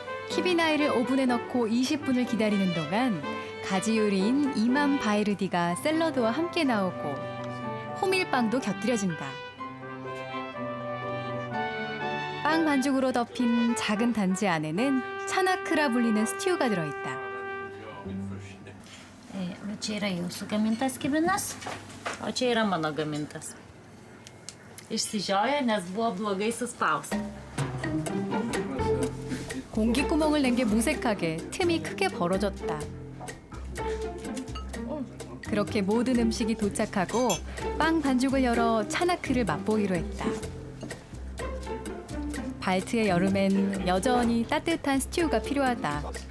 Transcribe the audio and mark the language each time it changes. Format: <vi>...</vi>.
<ko>키비나이를 오븐에 넣고 20분을 기다리는 동안 가지 요리인 이맘 바이르디가 샐러드와 함께 나오고 호밀빵도 곁들여진다. 빵 반죽으로 덮인 작은 단지 안에는 차나크라 불리는 스튜가 들어있다.</ko> <lt>Čia yra jūsų gamintas kibinas, o čia yra mano gamintas. Išsižiojo, nes buvo blogai suspaus.</lt> <ko>공기구멍을 낸 게 무색하게 틈이 크게 벌어졌다. 그렇게 모든 음식이 도착하고 빵 반죽을 열어 차나크를 맛보기로 했다. 발트의 여름엔 여전히 따뜻한 스튜가 필요하다.</ko>